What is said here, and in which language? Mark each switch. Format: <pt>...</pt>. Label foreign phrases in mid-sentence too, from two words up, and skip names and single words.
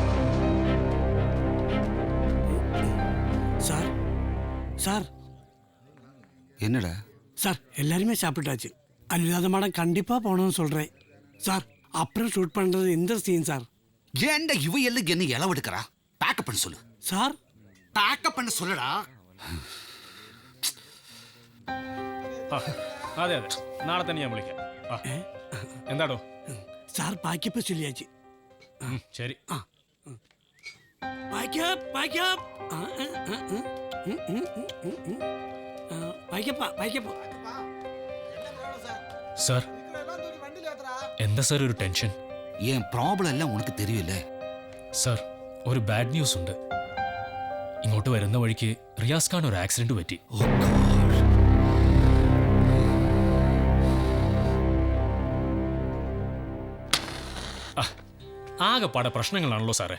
<ta>சார் சார் என்னடா? சார் எல்லாருமே சாப்பிட்டாச்சு. அனுராத மேடம் கண்டிப்பா போகணும்னு சொல்றேன் சார். அப்புறம் ஷூட் பண்றது இந்த சீன் சார். ஏன்டா இவ எல்லாம் என்ன இளவெடுக்கிறா? பேக்கப் பண்ண சொல்லு சார். பேக்கப் பண்ண சொல்லுடா.</ta> <ml>അതെ അതെ, നാളെ തന്നെ ഞാൻ വിളിക്കാം. എന്താടോ?</ml> <ta>சார் பேக்கப் சொல்லியாச்சு.</ta> <ml>ശരി.</ml> <en>pack up pack up pack up pack up.</en> <ml>സാർ എന്താ സാർ ഒരു ടെൻഷൻ?</ml> <ta>என் ப்ராப்ளம் எல்லாம் உனக்கு தெரியும்ல.</ta> <ml>സാർ ഒരു</ml> <en>bad news</en> <ml>ഉണ്ട്. ഇങ്ങോട്ട് വരുന്ന വഴിക്ക് റിയാസ് ഖാൻ ഒരു ആക്സിഡന്റ് പറ്റി. ആകെപ്പാടെ പ്രശ്നങ്ങളാണല്ലോ സാറേ.</ml>